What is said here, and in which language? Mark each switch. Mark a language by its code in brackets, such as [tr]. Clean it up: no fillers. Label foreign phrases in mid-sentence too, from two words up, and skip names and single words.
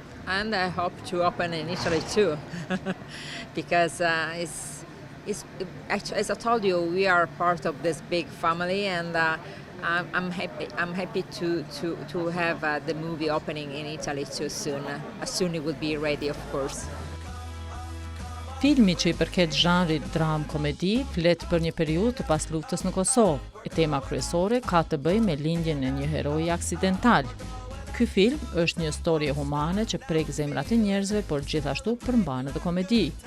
[en] And I hope to open in Italy too, because actually, as I told you, we are part of this big family, and I'm happy to have the movie opening in Italy too soon. As soon it will be ready, of course. [sq] Filmi që I përket zhanrit dram-komedi flet për një periudhë të pas luftës në Kosovë. E tema kryesore ka të bëjë me lindjen e një heroi aksidental. Ky film është një historie humane që prek zemrat e njerëzve, por gjithashtu përmban edhe komedi.